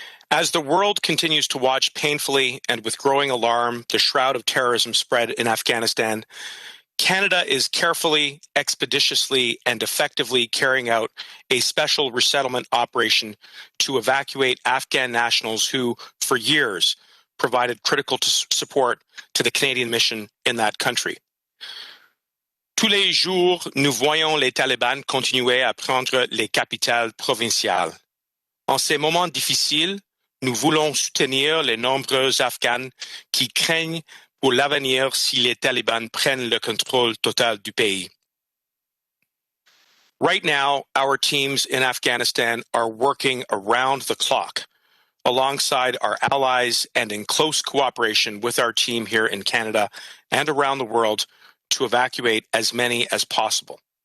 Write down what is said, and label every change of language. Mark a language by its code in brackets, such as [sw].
[en] As the world continues to watch painfully and with growing alarm the shroud of terrorism spread in Afghanistan, Canada is carefully, expeditiously, and effectively carrying out a special resettlement operation to evacuate Afghan nationals who, for years, provided critical support to the Canadian mission in that country. [fr] Tous les jours, nous voyons les Taliban continuer à prendre les capitales provinciales. En ces moments difficiles, nous voulons soutenir les nombreux Afghans qui craignent pour l'avenir si les Taliban prennent le contrôle total du pays. [en] Right now, our teams in Afghanistan are working around the clock alongside our allies and in close cooperation with our team here in Canada and around the world to evacuate as many as possible.